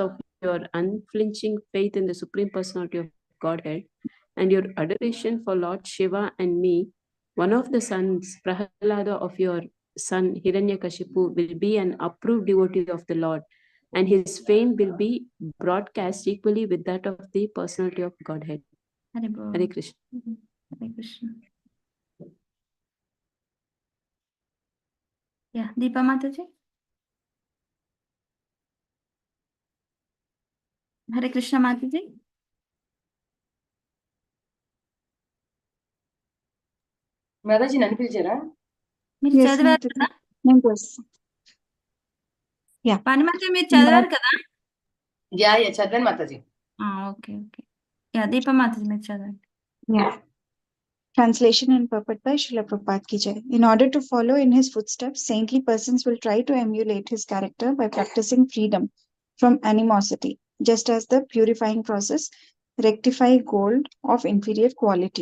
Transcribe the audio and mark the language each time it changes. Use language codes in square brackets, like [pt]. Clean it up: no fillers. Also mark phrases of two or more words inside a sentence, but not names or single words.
[en] of your unflinching faith in the Supreme Personality of Godhead, and your adoration for Lord Shiva and me, one of the sons, Prahalada, of your son Hiranyakashipu, will be an approved devotee of the Lord, and his fame will be broadcast equally with that of the Personality of Godhead. Hare Krishna. Hare Krishna. Yeah, Deepa Mataji. Hare Krishna Mataji. [te] మాతాజీ నన్ను పిలిచారా? మీరు Yes, చదివారు Mataji. కదా? [en] Numbers. Yeah. [te] పనిమతి మీరు చదివారు కదా? యా చదివాను మాతాజీ. [en] okay okay. [te] యా దీప మాతాజీ మీరు చదవండి. [en] Yeah. Translation and purport by Srila Prabhupada [hi] की जय. [en] In order to follow in his footsteps, saintly persons will try to emulate his character by practicing freedom from animosity, just as the purifying process rectify gold of inferior quality.